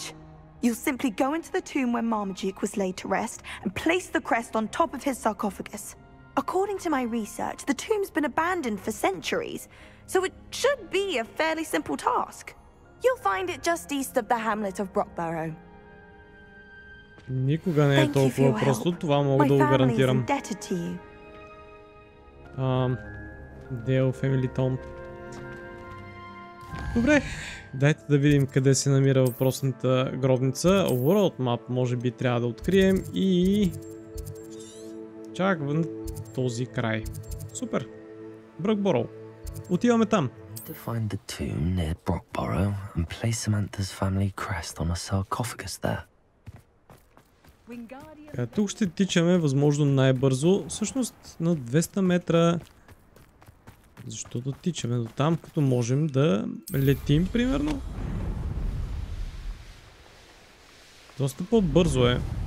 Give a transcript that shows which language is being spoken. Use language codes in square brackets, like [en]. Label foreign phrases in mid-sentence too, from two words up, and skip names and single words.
[en] You'll simply go into the tomb where Marmadюk was laid to rest and place the crest on top of his sarcophagus. According to my research, the tomb's been abandoned for centuries, so it should be a fairly simple task. You'll find it just east of the hamlet of Brockborough. [bg] Никога не е толкова просто, това мога да го гарантирам. [en] Дейл Family Tome. [bg] Добре, дайте да видим къде се намира въпросната гробница. World Map може би трябва да открием и... чак вън този край. Супер! Бръкборо. Отиваме там. [en] To find the tomb near Brockborough and place Samantha's family crest on a sarcophagus there. [bg] Тук ще тичаме възможно най-бързо. Всъщност на 200 метра. Защо да тичаме до там, като можем да летим, примерно? Доста по-бързо е.